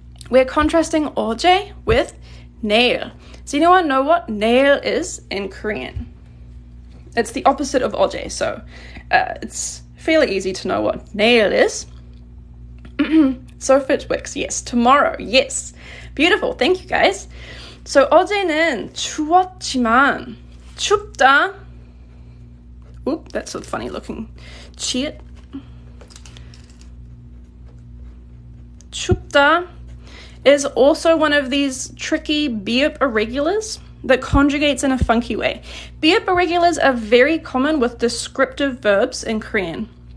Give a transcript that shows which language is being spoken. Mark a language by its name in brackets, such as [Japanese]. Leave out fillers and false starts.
[English] We're contrasting 어제 with 내일. Does anyone know what 내일 is in Korean? It's the opposite of 어제, so it's fairly easy to know what 내일 is. So Fitwix, yes. Tomorrow, yes. Beautiful, thank you guys. [Korean] So 어제는 추웠지만 춥다. [English] Oop, that's a funny looking cheat. 춥다 is also one of these tricky 비읍 irregulars that conjugates in a funky way. 비읍 irregulars are very common with descriptive verbs in Korean.